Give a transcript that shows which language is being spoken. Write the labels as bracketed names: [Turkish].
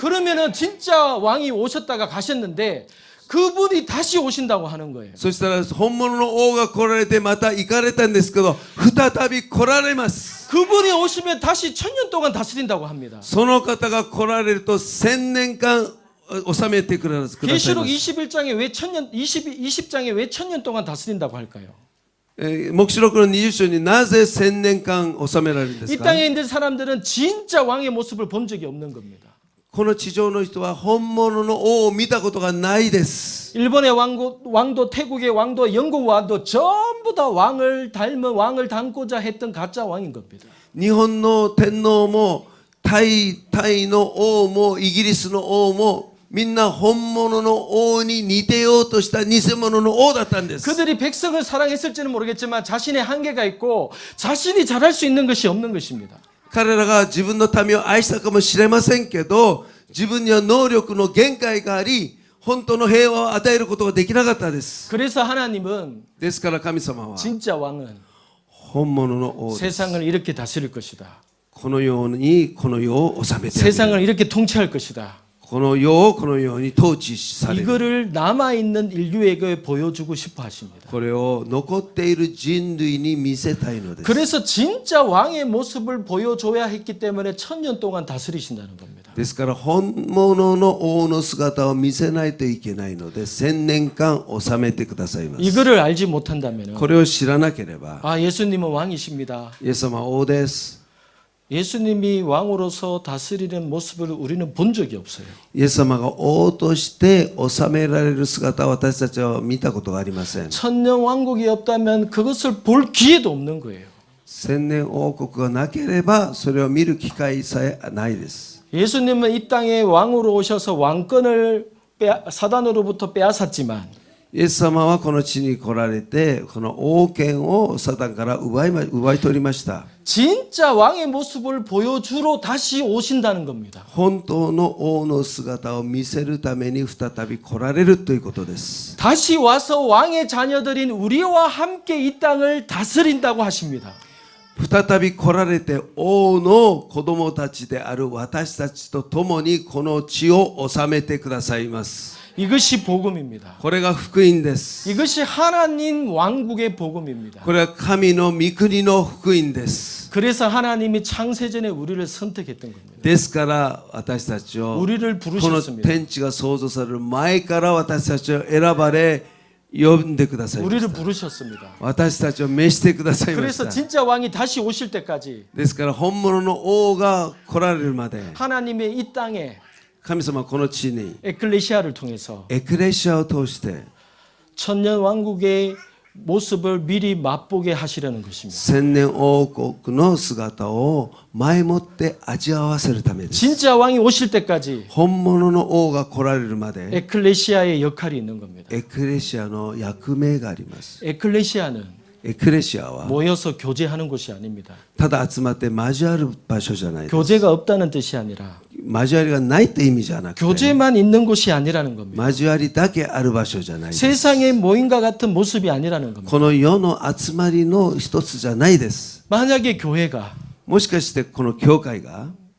[Korean] 그러면은 진짜 왕이 오셨다가 가셨는데 그분이 다시 오신다고 하는 거예요. [Japanese] そしたら本物の王が来られてまた行かれたんですけど、再び来られます。 [Korean] 그분이 오시면 다시 1000년 동안 다스린다고 합니다. [Japanese] その方が来られると1000年間治めてくださいま [Korean] 계시록 [Japanese] す。 [Korean] 21장에 왜 1000년 20장에 왜 1000년 동안 다스린다고 할까요? [Japanese] 黙示録の20章になぜ1000年間治められるんです [Korean] 이 [Japanese] か。 [Korean] 땅에 있는 사람들은 진짜 왕의 모습을 본 적이 없는 겁니다. [Japanese] この地上の人は本物の王を見たことがないです。 [Korean] 일본의 왕도, 태국의 왕도, 영국 왕도 전부 다 왕을 닮은 왕을 닮고자 했던 가짜 왕인 겁니다. [Japanese] 日本の天皇もタイの王もイギリスの王もみんな本物の王に似てようとした偽物の王だったんです。 [Korean] 그들이 백성을 사랑했을지는 모르겠지만 자신의 한계가 있고 자신이 잘할 수 있는 것이 없는 것입니다. [Japanese] 彼らが自分の民を愛したかもしれませんけど、自分には能力の限界があり、本当の平和を与えることができなかったです。 [Korean] 그래서 하나님은 [Japanese] ですから神様は [Korean] 진짜 왕은 [Japanese] 本物の王です。 [Korean] 세상을 이렇게 다스릴 것이다. [Japanese] このようにこの世を治めてあげる。 [Korean] 세상을 이렇게 통치할 것이다. [Japanese] この世をこのように統治される。 [Korean] 이거를 남아 있는 인류에게 보여주고 싶어 하십니다. [Japanese] これを残っている人類に見せたいのです。 [Korean] 그래서 진짜 왕의 모습을 보여줘야 했기 때문에 1000년 동안 다스리신다는 겁니다. [Japanese] ですから本物の王の姿を見せないといけないので1000年間治めてくださいます。 [Korean] 이거를 알지 못한다면 [Japanese] これを知らなければ [Korean] 아, 예수님은 왕이십니다. [Japanese] イエス様は王です。 [Korean] 예수님이 왕으로서 다스리는 모습을 우리는 본 적이 없어요. [Japanese] イエス様が王として治められる姿を私たちは見たことがありません。 [Korean] 천년 왕국이 없다면 그것을 볼 기회도 없는 거예요. [Japanese] 千年王国がなければそれを見る機会さえないです。 [Korean] 예수님은 이 땅에 왕으로 오셔서 왕권을 사단으로부터 빼앗았지만 [Japanese] イエス様はこの地に来られてこの王権をサタンから奪い取りました。 [Korean] 진짜 왕의 모습을 보여주러 다시 오신다는 겁니다. [Japanese] 本当の王の姿を見せるために再び来られるということです。 [Korean] 다시 와서 왕의 자녀들인 우리와 함께 이 땅을 다스린다고 하십니다. [Japanese] 再び来られて王の子供たちである私たちと共にこの地を治めてくださいます。 [Korean] 이것이 복음입니다. [Japanese] これが福音です。 [Korean] 이것이 하나님 왕국의 복음입니다. [Japanese] これは神の御国の福音です。 [Korean] 그래서 하나님이 창세전에 우리를 선택했던 겁니다. [Japanese] ですから私たちを [Korean] 우리를 [Japanese] この [Korean] 부르셨습니다. [Japanese] 天地が創造される前から私たちを選ばれ呼んでくださいまし [Korean] 우리를 부르셨습니다. [Japanese] 私たちを召してくださいまし [Korean] 그래서 [Japanese] た。 [Korean] 진짜 왕이 다시 오실 때까지 [Japanese] ですから本物の王が来られるまで [Korean] 하나님의 이 땅에 [Japanese] 神様はこの地に [Korean] 에클레시아를 통해서 [Japanese] エクレシアを通して [Korean] 천년 왕국의 모습을 미리 맛보게 하시려는 것입니다. [Japanese] 千年王国の姿を前もって味わわせるためです。 [Korean] 진짜 왕이 오실 때까지 [Japanese] 本物の王が来られるまで [Korean] 에클레시아의 역할이 있는 겁니다. [Japanese] エクレシアの役目があります。 [Korean] 에클레시아는 [Japanese] エクレシアは [Korean] 모여서 교제하는 곳이 아닙니다. [Japanese] ただ集まって交わる場所じゃないです。 [Korean] 교제가 없다는 뜻이 아니라 [Japanese] 交わりがないって意味じゃなくて [Korean] 교제만 있는 곳이 아니라는 겁니다. [Japanese] 交わりだけある場所じゃないです。 [Korean] 세상의 모임과 같은 모습이 아니라는 겁니다. [Japanese] この世の集まりの一つじゃないです。 [Korean] 만약에 교회가 [Japanese] もしかしてこの教会が